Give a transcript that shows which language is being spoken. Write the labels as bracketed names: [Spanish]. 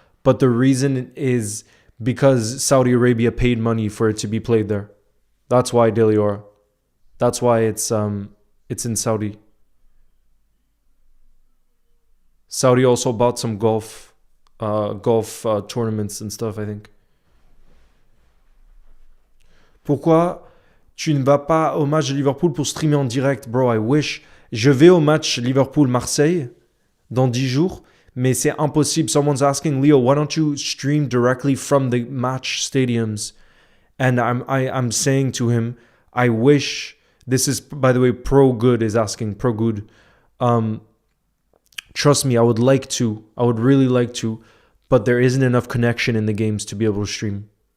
[English] But the reason is because Saudi Arabia paid money for it to be played there. That's why Dele Ore. That's why it's in Saudi. Saudi also bought some golf tournaments and stuff, I think. [French] Pourquoi tu ne vas pas au match de Liverpool pour streamer en direct? [English] Bro, I wish. [French] Je vais au match Liverpool-Marseille dans 10 jours, mais c'est impossible. [English] Someone's asking, Leo, why don't you stream directly from the match stadiums? And I'm saying to him, I wish. This is, by the way, Pro Good is asking. Pro Good. Trust me, I would like to. I would really like to. But there isn't enough connection in the games to be able to stream.